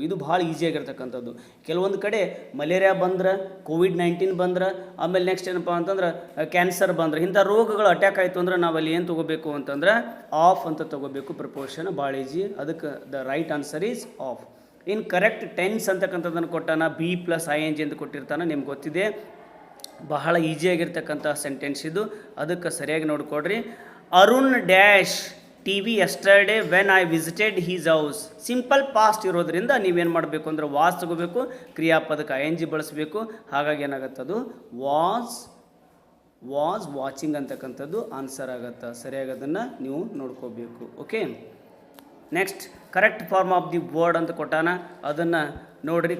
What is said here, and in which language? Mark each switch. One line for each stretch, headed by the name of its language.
Kannada: ಇದು ಭಾಳ ಈಸಿಯಾಗಿರ್ತಕ್ಕಂಥದ್ದು. ಕೆಲವೊಂದು ಕಡೆ ಮಲೇರಿಯಾ ಬಂದ್ರೆ, COVID-19 ಬಂದ್ರೆ, ಆಮೇಲೆ ನೆಕ್ಸ್ಟ್ ಏನಪ್ಪ ಅಂತಂದ್ರೆ ಕ್ಯಾನ್ಸರ್ ಬಂದ್ರೆ, ಇಂಥ ರೋಗಗಳು ಅಟ್ಯಾಕ್ ಆಯಿತು ಅಂದ್ರೆ ನಾವಲ್ಲಿ ಏನು ತೊಗೋಬೇಕು ಅಂತಂದ್ರೆ ಆಫ್ ಅಂತ ತೊಗೋಬೇಕು. ಪ್ರಿಪೋಷನ್ ಭಾಳ ಈಜಿ. ಅದಕ್ಕೆ
English: The right answer is of.
Kannada: In correct tense ಅಂತಕ್ಕಂಥದ್ದನ್ನು ಕೊಟ್ಟಾನ. B+ING ಅಂತ ಕೊಟ್ಟಿರ್ತಾನೆ. ನಿಮ್ಗೆ ಗೊತ್ತಿದೆ, ಬಹಳ ಈಸಿಯಾಗಿರ್ತಕ್ಕಂಥ ಸೆಂಟೆನ್ಸ್ ಇದು. ಅದಕ್ಕೆ ಸರಿಯಾಗಿ ನೋಡ್ಕೊಡ್ರಿ.
English: Arun dash TV yesterday when I visited his house.
Kannada: Simple past ಇರೋದ್ರಿಂದ ನೀವೇನು ಮಾಡಬೇಕು ಅಂದರೆ ವಾಸ್ ತಗೋಬೇಕು, ಕ್ರಿಯಾಪದಕ್ಕೆ ING ಬಳಸಬೇಕು. ಹಾಗಾಗಿ ಏನಾಗುತ್ತೆ, ಅದು ವಾಸ್ ವಾಸ್ ವಾಚಿಂಗ್ ಅಂತಕ್ಕಂಥದ್ದು ಆನ್ಸರ್ ಆಗುತ್ತೆ. ಸರಿಯಾಗಿ ಅದನ್ನು ನೀವು ನೋಡ್ಕೋಬೇಕು. Okay, next
English: correct form of the word
Kannada: ಅಂತ ಕೊಟ್ಟಾನ, ಅದನ್ನು ನೋಡ್ರಿ.